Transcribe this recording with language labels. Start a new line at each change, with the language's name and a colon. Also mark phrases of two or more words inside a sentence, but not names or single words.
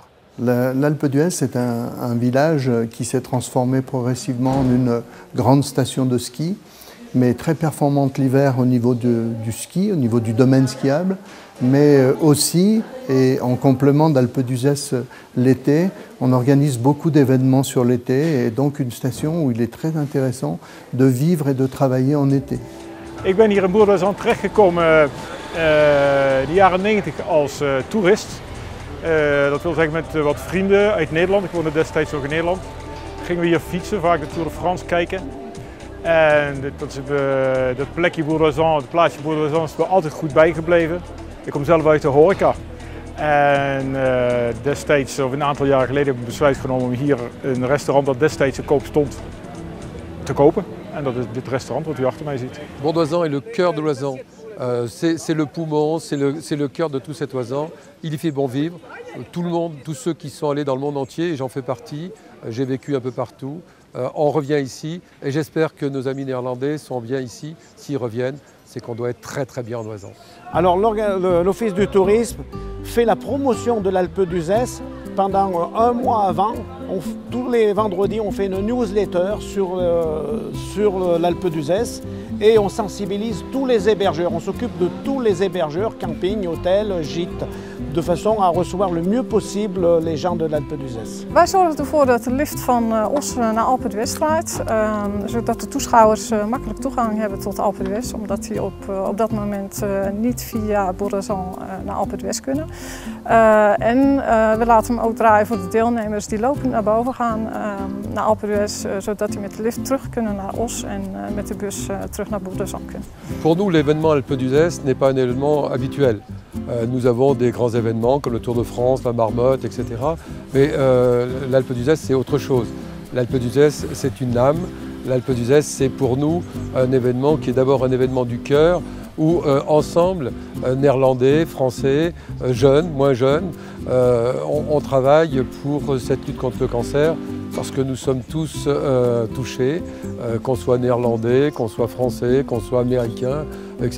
French: L'Alpe d'Huez, c'est un village qui s'est transformé progressivement en une grande station de ski, mais très performante l'hiver au niveau du ski, au niveau du domaine skiable, mais aussi, et en complément d'Alpe d'Huez l'été, on organise beaucoup d'événements sur l'été et donc une station où il est très intéressant de vivre et de travailler en été.
Dutch: Ik ben hier in Bourdoisan terechtgekomen in de jaren 90 als toerist. Dat wil zeggen met wat vrienden uit Nederland. Ik woonde destijds ook in Nederland. Gingen we hier fietsen, vaak de Tour de France kijken. En dat plekje Bourdoisan, het plaatsje Bourdoisan is me altijd goed bijgebleven. Ik kom zelf uit de horeca. En destijds, of een aantal jaren geleden, heb ik besluit genomen om hier een restaurant dat destijds te koop stond, te kopen. En dat is dit restaurant wat u achter mij ziet.
French: Bourdoisan est le cœur de l'Oisan. C'est le poumon, c'est le cœur de tout cet Oisan. Il y fait bon vivre. Tout le monde, tous ceux qui sont allés dans le monde entier, et j'en fais partie, j'ai vécu un peu partout, on revient ici et j'espère que nos amis néerlandais sont bien ici. S'ils reviennent, c'est qu'on doit être très très bien en Oisan. Alors l'Office du tourisme fait la promotion de l'Alpe d'Huez pendant un mois avant. Tous les vendredis, on fait une newsletter sur l'Alpe d'Huez et on sensibilise tous les hébergeurs. On s'occupe de tous les hébergeurs, camping, hôtels, gîtes de façon à recevoir le mieux possible les gens de l'Alpe d'Huez.
Dutch: Wij zorgen ervoor dat de lift van Os naar Alpe d'Huez draait, zodat de toeschouwers makkelijk toegang hebben tot Alpe d'Huez, omdat die op dat moment niet via Bourg-d'Azan naar Alpe d'Huez kunnen. We laten hem ook draaien voor de deelnemers die lopend naar boven gaan naar Alpe d'Huez, zodat die met de lift terug kunnen naar Os en met de bus terug naar Bourg-d'Azan kunnen.
French: Pour nous, l'événement Alpe d'Huez n'est pas un événement habituel. Nous avons des grands événements comme le Tour de France, la Marmotte, etc. Mais l'Alpe d'Huez, c'est autre chose. L'Alpe d'Huez, c'est une âme. L'Alpe d'Huez, c'est pour nous un événement qui est d'abord un événement du cœur, où ensemble, néerlandais, français, jeunes, moins jeunes, on travaille pour cette lutte contre le cancer, parce que nous sommes tous touchés, qu'on soit néerlandais, qu'on soit français, qu'on soit américain, etc.